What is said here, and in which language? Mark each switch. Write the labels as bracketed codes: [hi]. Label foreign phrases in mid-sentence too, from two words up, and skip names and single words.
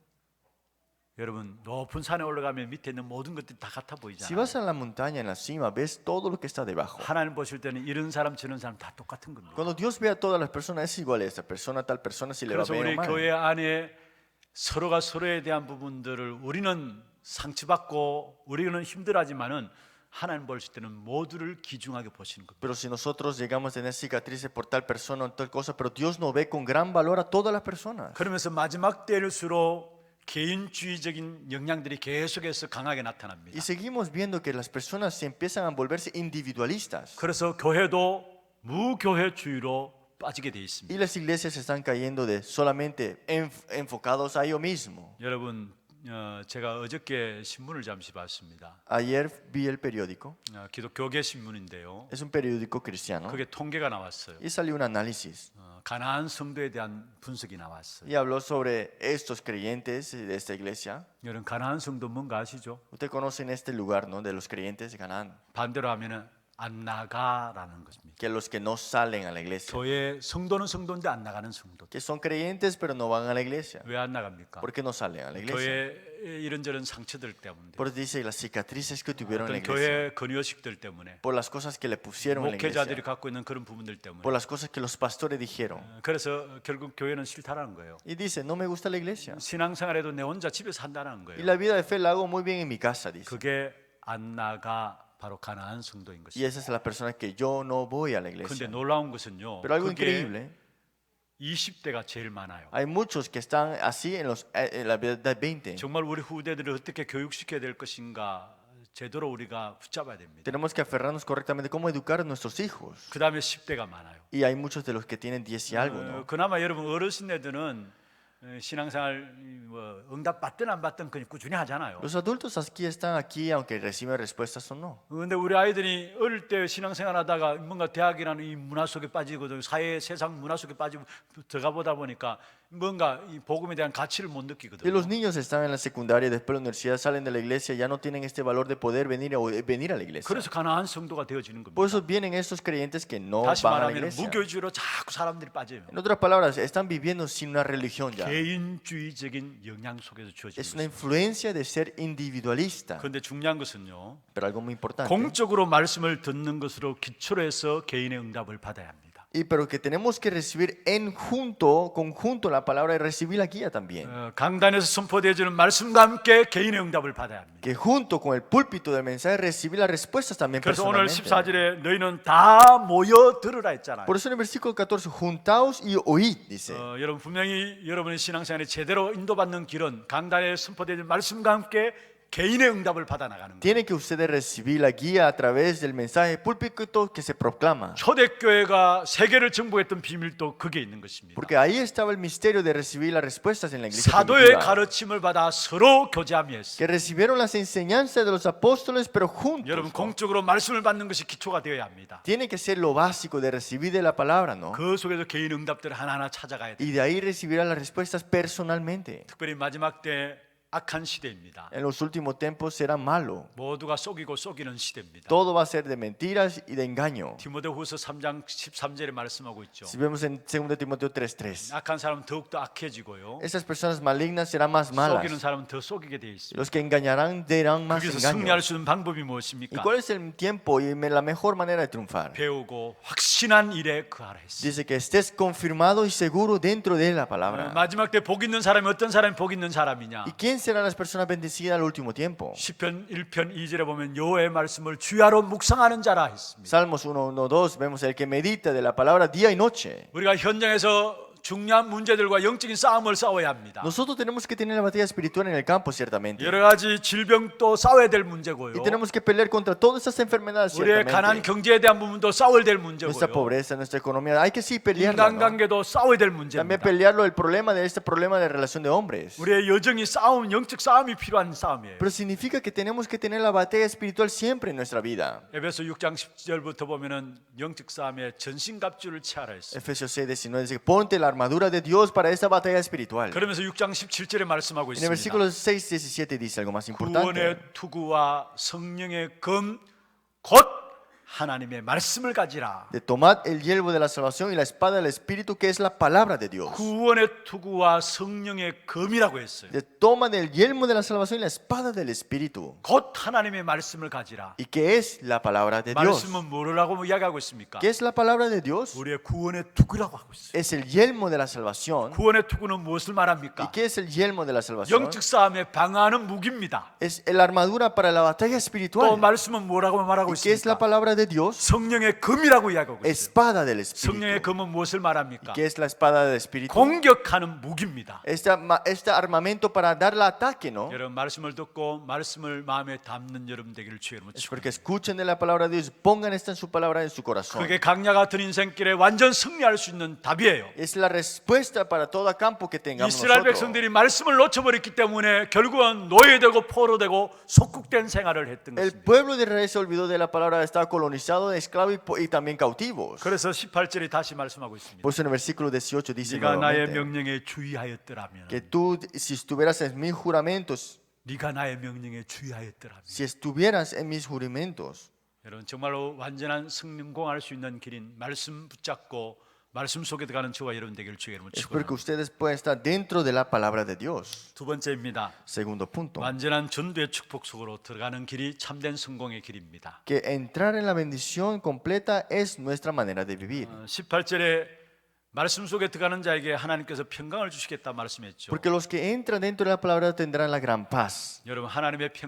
[ko] 여러분 높은 산에 올라가면 밑에 있는 모든 것들이 다 같아 [es] Si [ko] 보이잖아요. [es] vas a la montaña, en la cima, ves todo lo que está debajo. [ko] 하나님 보실 때는 이런 사람 저런 사람 다 똑같은 겁니다. [es] Cuando Dios ve a todas las personas, es igual a esta persona, tal persona, si le va [ko] 그래서 [es] bien o [ko] 우리 [es] mal. [ko] 교회 안에 서로가 서로에 대한 부분들을 우리는 상처받고 우리는 힘들어하지만은 하나님 보실 때는 모두를 귀중하게 보시는 겁니다. [es] Pero si nosotros llegamos a tener cicatrices por tal persona o tal cosa, pero Dios no ve con gran valor a todas las personas. [ko] 그러면서 마지막 때일수록 개인주의적인 영향들이 계속해서 강하게 [es] Y [ko] 나타납니다. [es] seguimos viendo que las personas se empiezan a volverse individualistas. [ko] 그래서 교회도 무교회주의로 빠지게 돼 [es] Y [ko] 있습니다. [es] las iglesias están cayendo de solamente enfocados a ellos mismos. [ko] 여러분, 제가 어저께 신문을 잠시 봤습니다. [es] Ayer vi el periódico, [ko] 기독교계 신문인데요. [es] es un periódico cristiano, [ko] 그게 통계가 나왔어요. [es] y salió un análisis. [ko] 가나안 성도에 대한 분석이 나왔어요. [es] Y habló sobre estos creyentes de esta iglesia. [ko] 여러분 가나안 성도 뭔가 아시죠? [es] Ustedes conocen este lugar, ¿no? De los creyentes de Canaán, [ko] 반대로 하면은 안 나가라는 것입니다. [es] que los que no salen a la iglesia, [ko] 교회 성도는 성도인데 안 나가는 성도. [es] que son creyentes pero no van a la iglesia. [ko] 왜 안 나갑니까? [es] ¿Por qué no salen a la iglesia? [ko] 교회 이런저런 상처들 때문에. [es] Por eso dice las cicatrices que tuvieron en la [ko] 어떤 [es] iglesia, [ko] 교회 근요식들 때문에. [es] por las cosas que le pusieron en la [ko] 목회자들이 [es] iglesia, [ko] 갖고 있는 그런 부분들 때문에. [es] por las cosas que los pastores dijeron. [ko] 그래서 결국 교회는 싫다라는 거예요. [es] Y dice, no me gusta la iglesia. [ko] 신앙생활에도 내 혼자 집에서 한다는 [es] Y [ko] 거예요. [es] la vida de fe la hago muy bien en mi casa, dice. [ko] 그게 안 나가 바로 가나안 성도인 [es] Y [ko] 것입니다. [es] esa es la persona que yo no voy a la [ko] 그런데 [es] iglesia. [ko] 놀라운 것은요. [es] Pero algo [ko] 그게 [es] increíble, [ko] 20대가 제일 많아요. [es] hay muchos que están así en la edad de 20. [ko] 정말 우리 후대들을 어떻게 교육시켜야 될 것인가 제대로 우리가 붙잡아야 됩니다. [es] Tenemos que aferrarnos correctamente cómo educar a nuestros hijos. [ko] 그 다음에 10대가 많아요. [es] Y hay muchos de los que tienen 10 y algo, ¿no? [ko] 그나마 여러분 어르신네들은 신앙생활 뭐 응답 받든 안 받든 그냥 꾸준히 하잖아요. [es] Los adultos aquí están aquí aunque reciben respuestas o no. [ko] 그런데 우리 아이들이 어릴 때 신앙생활 하다가 뭔가 대학이라는 이 문화 속에 빠지고 사회 세상 문화 속에 빠지고 들어가 보다 보니까 뭔가 이 복음에 대한 가치를 못 [es] Y [ko] 느끼거든요. [es] los niños están en la secundaria y después de la universidad salen de la iglesia, ya no tienen este valor de poder venir a la iglesia. [ko] 그래서 가나안 성도가 되어지는 겁니다. [es] Por eso vienen estos creyentes que no [ko] 다시 [es] van a la [ko] 말하면 [es] iglesia. [ko] 무교주의로 자꾸 사람들이 빠져요. [es] En otras palabras, están viviendo sin una religión ya. [ko] 개인주의적인 영향 속에서 주어지는 [es] Es una [ko] 것입니다. [es] influencia de ser individualista. [ko] 그런데 중요한 것은요. [es] Pero algo muy importante. [ko] 공적으로 말씀을 듣는 것으로 기초로 해서 개인의 응답을 받아야 합니다. [es] Pero que tenemos que recibir conjunto la palabra y recibir la guía también. [ko] 강단에서 선포되어지는 말씀과 함께 개인의 응답을 받아야 합니다. [es] Que junto con el púlpito del mensaje recibir las respuestas también [ko] 그래서 오늘 [es] personalmente. [ko] 14절에 너희는 다 모여 들으라 했잖아요. [es] Por eso en el versículo 14, juntaos y oíd, dice. [ko] 여러분 분명히 여러분의 신앙생활에 제대로 인도받는 길은 강단에 선포되어지는 말씀과 함께 개인의 응답을 받아 나가는 거예요. [es] Tienen que ustedes recibir la guía a través del mensaje púlpito que se proclama. [ko] 초대교회가 세계를 정복했던 비밀도 그게 있는 것입니다. [es] Porque ahí estaba el misterio de recibir las respuestas en la iglesia [ko] 사도의 [es] primitiva. [ko] 가르침을 받아 서로 교제하며 했어요. [es] Que recibieron las enseñanzas de los apóstoles, pero juntos. [ko] 여러분 [es] ¿no? [ko] 공적으로 말씀을 받는 것이 기초가 되어야 합니다. [es] Tiene que ser lo básico de recibir de la palabra, ¿no? [ko] 그 속에서 개인 응답들을 하나하나 찾아가야 돼요. [es] Y de ahí recibirán las respuestas personalmente. [ko] 특별히 마지막 때 악한 시대입니다. [es] En los últimos tiempos será malo. [ko] 모두가 속이고 속이는 시대입니다. [es] Todo va a ser de mentiras y de engaño. [ko] 디모데후서 3장 13절에 말씀하고 있죠. [es] Si vemos en 2 Timoteo 3:3. [ko] 악한 사람은 더욱더 악해지고요. [es] Esas personas malignas serán más [ko] 속이는 [es] malas. [ko] 사람은 더 속이게 돼 있습니다. [es] Los que engañarán dirán más [ko] 거기서 승리할 [es] engaños. [ko] 수 있는 방법이 [es] ¿Y [ko] 무엇입니까? [es] cuál es el tiempo y la mejor manera de triunfar? [ko] 배우고 확신한 일에 그하라 했어요. [es] Dice que estés confirmado y seguro dentro de la palabra. [ko] 마지막 때 복 있는 사람이 어떤 사람이 복 있는 사람이냐? [es] ¿Y quién serán las personas bendecidas al último tiempo? [ko] 시편 1편 2절에 보면 여호와의 말씀을 주야로 묵상하는 자라 했습니다. [es] Salmos 1:1-2 vemos el que medita de la palabra día y noche. [ko] 우리가 현장에서 중요한 문제들과 영적인 싸움을 싸워야 합니다. [es] Nosotros tenemos que tener la batalla espiritual en el campo, ciertamente. [ko] 여러 가지 질병도 싸워야 될 문제고요. [es] Y tenemos que pelear contra todas esas enfermedades, [ko] 우리의 가난 [es] ciertamente. [ko] 경제에 대한 부분도 싸워야 될 [es] Nuestra [ko] 문제고요. [es] pobreza, nuestra economía, hay que sí pelearla, ¿no? [ko] 인간관계도 싸워야 될 [es] También [ko] 문제입니다. [es] pelearlo el problema de este problema de relación de hombres. [ko] 우리의 여정이 싸움, 영적 싸움이 필요한 싸움이에요. [es] Pero significa que tenemos que tener la batalla espiritual siempre en nuestra vida. [ko] 에베소 6장 10절부터 보면은 영적 싸움에 전신갑주를 취하라 했어요. [es] Efesios 6:19 dice, ponte la armadura de Dios para esta batalla espiritual. [ko] 그러면서 6장 17절에 말씀하고 [es] En el [ko] 있습니다. [es] versículo 6:17 dice algo más importante. [ko] 구원의 투구와 성령의 검 곧 하나님의 말씀을 가지라. [es] De tomad el yelmo de la salvación y la espada del Espíritu, que es la palabra de Dios. [ko] 구원의 투구와 성령의 검이라고 했어요. [es] De toman el yelmo de la salvación y la espada del Espíritu, [ko] 곧 하나님의 말씀을 가지라. [es] y que es la palabra de Dios. [ko] 말씀은 뭐라고 이야기하고 있습니까? [es] ¿Qué es la palabra de Dios? [ko] 우리의 구원의 투구라고 하고 있어요. [es] Es el yelmo de la salvación. [ko] 구원의 투구는 무엇을 [es] ¿Y [ko] 말합니까? [es] qué es el yelmo de la salvación? [ko] 영적 싸움에 방어하는 무기입니다. [es] Es la armadura para la batalla [ko] 또 [es] espiritual. [ko] 말씀은 뭐라고 말하고 [es] ¿Y qué es la [ko] 있습니까? [es] palabra de Dios? [ko] 성령의 검이라고 이야기하고 있어요. [es] Espada del [ko] 성령의 [es] Espíritu. [ko] 검은 무엇을 말합니까? [es] ¿Qué es la espada del Espíritu? [ko] 공격하는 무기입니다. [es] Este armamento para dar el ataque, ¿no? [ko] 여러분 말씀을 듣고 말씀을 마음에 담는 여러분 되기를 주의 이름으로 [es] Es [ko] 축복합니다. [es] porque escuchen de la palabra de Dios, pongan esta en su palabra en su corazón. [ko] 그게 강야 같은 인생길에 완전 승리할 수 있는 답이에요. [es] Es la respuesta para todo campo que tengamos [ko] 이스라엘 [es] nosotros. [ko] 백성들이 말씀을 놓쳐버렸기 때문에 결국은 노예되고 포로되고 속국된 생활을 했던 [es] El [ko] 것입니다. [es] pueblo de Israel se olvidó de la palabra, estaba colonizado, esclavo y también cautivos. [ko] 그래서 18절이 다시 말씀하고 있습니다. [es] Por eso en el versículo 18 dice [ko] 네가 나의 [es] nuevamente [ko] 명령에 주의하였더라면 [es] que tú, si estuvieras en mis juramentos, [ko] 네가 나의 명령에 주의하였더라면 [es] si estuvieras en mis juramentos, [ko] 여러분 정말로 완전한 성공할 수 있는 길인 말씀 붙잡고 말씀 속에 들어가는 저와 여러분 되기를 주의 이름으로 [es] es porque [ko] 축원합니다. [es] ustedes pueden estar dentro de la palabra de Dios. [ko] 두 번째입니다. [es] Segundo punto, [ko] 완전한 전도의 축복 속으로 들어가는 길이 참된 성공의 길입니다. [es] que entrar en la bendición completa es nuestra manera de vivir. [ko] 18절에 말씀 속에 들어가는 자에게 하나님께서 평강을 주시겠다 말씀했죠. [es] Porque los que entran dentro de la palabra tendrán la gran paz.